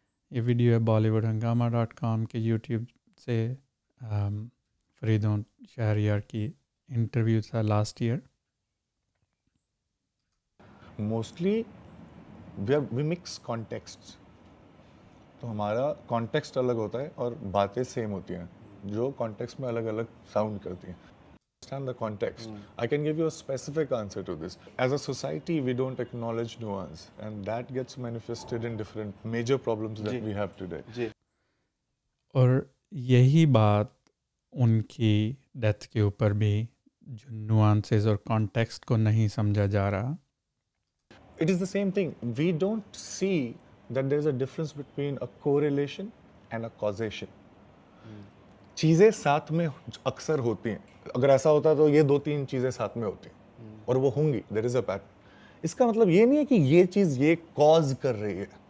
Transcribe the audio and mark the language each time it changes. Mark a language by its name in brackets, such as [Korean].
[Urdu] یہ ویڈیو ہے bollywoodhangama.com کے یوٹیوب سے فریدون شہریار کی انٹرویو تھا last year. [English] mostly we mix context, [Urdu] تو ہمارا کانٹیکسٹ الگ ہوتا ہے اور باتیں سیم ہوتی ہیں جو کانٹیکسٹ میں الگ الگ ساؤنڈ کرتی ہیں. [English] Understand the context. I can give you a specific answer to this. As a society, we don't acknowledge nuance, and that gets manifested in different major problems that we have today. [Urdu] اور یہی بات ان کی death کے اوپر بھی، جو نوانسز اور context کو نہیں سمجھا جا رہا. [English] It is the same thing. We don't see that there is a difference between a correlation and a causation. [Urdu] چیزیں ساتھ میں اکثر ہوتی ہیں. اگر ایسا ہوتا تو یہ دو تین چیزیں ساتھ میں ہوتی ہیں اور وہ ہوں گی. [English] There is a pattern. [Urdu] اس کا مطلب یہ نہیں ہے کہ یہ چیز یہ کاز کر رہی ہے.